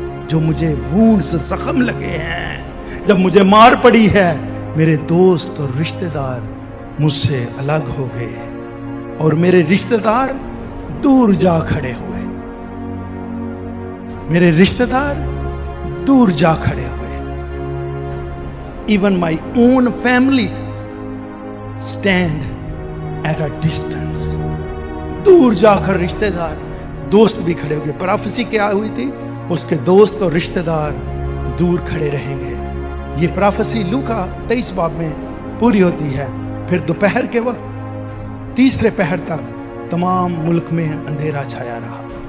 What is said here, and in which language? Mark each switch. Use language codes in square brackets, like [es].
[hi] जो मुझे वूंड्स, जख्म लगे हैं, जब मुझे मार पड़ी है, मेरे दोस्त और रिश्तेदार मुझसे अलग हो गए और मेरे रिश्तेदार दूर जा खड़े हुए। मेरे रिश्तेदार दूर जा खड़े हुए। [en] Even my own family stand at a distance. [hi] दूर जाकर रिश्तेदार, दोस्त भी खड़े हो गए। प्रोफेसी क्या हुई थी? उसके दोस्त और रिश्तेदार दूर खड़े रहेंगे। ये प्रोफेसी लूका 23 बाब में पूरी होती है। फिर दोपहर के वक्त तीसरे पहर तक तमाम मुल्क में अंधेरा छाया रहा।